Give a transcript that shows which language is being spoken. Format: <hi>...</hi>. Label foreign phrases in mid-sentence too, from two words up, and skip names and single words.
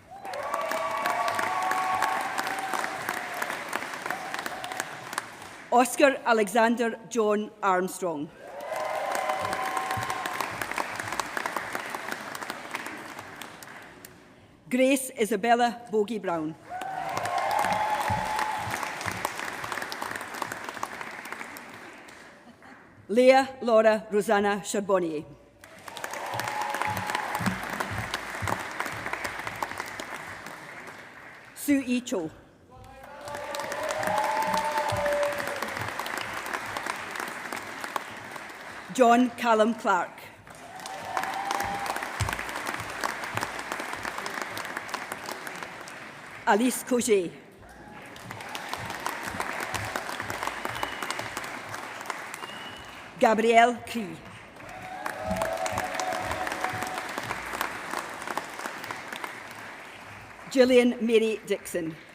<en>Oscar Alexander John Armstrong. Grace Isabella Bogie Brown. Leah Laura Rosanna Charbonnier. Sue E. Cho. John Callum Clark. Alice Coget. Gabrielle Cree. Gillian Mary Dixon.</en>